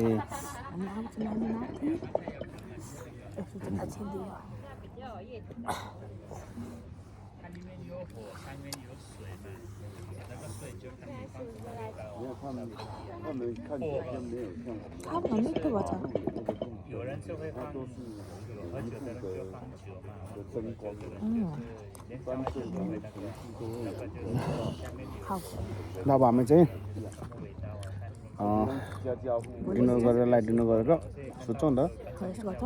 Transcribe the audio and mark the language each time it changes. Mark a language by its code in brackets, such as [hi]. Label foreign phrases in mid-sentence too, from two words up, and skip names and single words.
[ne] हामी आउँछौँ हामी माथि यसो चाहिँ पछि दियो खाऊ न मिठो भएछ [zh] 有人是会放喝酒的人就放酒嘛，连烧酒都会那个，要不然就是下面有 [ne] खाऊ ल अब हामी चाहिँ [zh] 味道啊。 [ne] डिनर गरेर [en] light dinner [ne] गरेर सुत्छौँ नि त यसो गर्छौँ